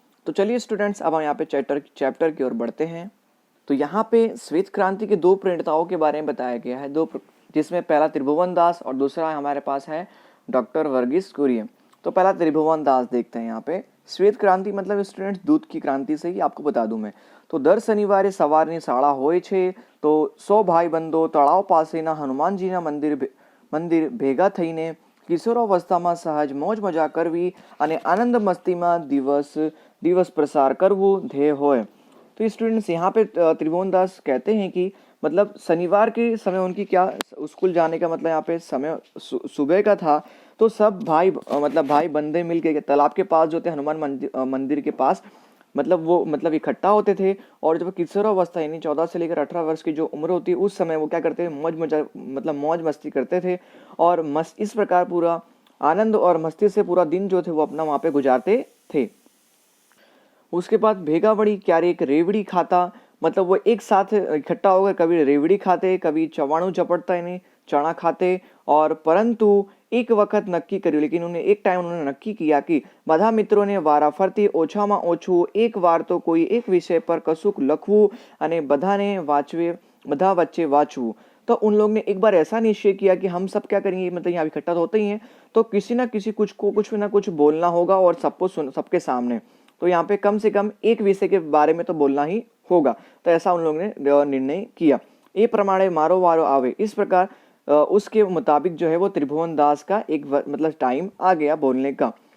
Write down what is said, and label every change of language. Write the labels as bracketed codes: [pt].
[hi] तो चलिए स्टूडेंट्स अब हम यहाँ पे चैप्टर की ओर बढ़ते हैं। तो यहाँ पे श्वेत क्रांति के दो प्रणेताओं के बारे में बताया गया है, जिसमें पहला त्रिभुवन दास और दूसरा हमारे पास है डॉक्टर वर्गीस कुरियन। तो पहला त्रिभुवन दास देखते हैं यहाँ पे। श्वेत क्रांति मतलब स्टूडेंट्स दूध की क्रांति से ही आपको बता दूं मैं। [gu] तो दर शनिवारे સવારની શાળા હોય છે તો 100 ભાઈબંધો તળાવ પાસેના હનુમાનજીના મંદિર ભેગા થઈને કિશોરાવસ્થામાં સહજ મોજ મજા કરવી અને આનંદ મસ્તીમાં દિવસ प्रसार करवू ध्येय होय। [hi] तो स्टूडेंट्स यहाँ पे त्रिभुवन दास कहते हैं कि मतलब शनिवार के समय उनकी क्या स्कूल जाने का मतलब यहाँ पे समय सुबह का था। तो सब मतलब भाई बंदे मिलके तालाब के पास जो थे हनुमान मंदिर के पास मतलब वो मतलब इकट्ठा होते थे। और जब किशोरावस्था यानी 14 से लेकर 18 वर्ष की जो उम्र होती है उस समय वो क्या करते थे मौज मस्ती करते थे। और इस प्रकार पूरा आनंद और मस्ती से पूरा दिन जो थे वो अपना वहाँ पे गुजारते थे। उसके बाद [gu] भेगा बड़ी क्यारेक रेवड़ी खाता [hi] मतलब वो एक साथ इकट्ठा होकर कभी रेवड़ी खाते, कभी चवाणु चपड़ता यानी चना खाते। और परंतु एक वक्त नक्की કર્યું लेकिन उन्हें एक टाइम उन्होंने नक्की किया कि [gu] બધા મિત્રોને વારાફરતી ઓછામાં ઓછું એક વાર તો કોઈ એક વિષય પર કશુંક લખવું અને બધા વચ્ચे વાંચવું। [hi] तो उन लोग ने एक बार ऐसा निश्चय किया कि हम सब क्या करेंगे, मतलब यहाँ इकट्ठा तो होते ही हैं तो किसी ना किसी कुछ ना कुछ बोलना होगा और सबके सामने। तो यहाँ पे कम से कम एक विषय के बारे में तो बोलना ही होगा। तो ऐसा उन लोगों ने निर्णय किया। [gu] ये प्रमाणे मारो वारो आवे, [hi] इस प्रकार उसके मुताबिक जो है वो त्रिभुवन दास का एक मतलब टाइम आ गया बोलने का।